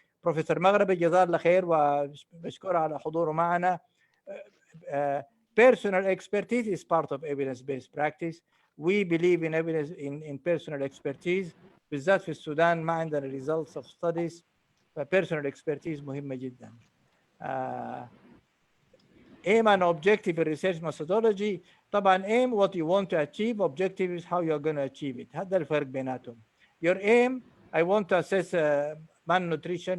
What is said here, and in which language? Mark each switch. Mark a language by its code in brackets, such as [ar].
[ar] بروفيسور مغربي جزاه الله خير وبشكره على حضوره معنا. [en] Personal expertise is part of evidence-based practice. We believe in evidence in personal expertise. [ar] بالذات في السودان ما عندنا [en] results of studies. [ar] Personal expertise مهمة جدا. [en] Aim and objective in research methodology. طبعا aim what you want to achieve, objective is how you're going to achieve it. [ar] هذا الفرق بيناتهم. [en] Your aim, I want to assess malnutrition.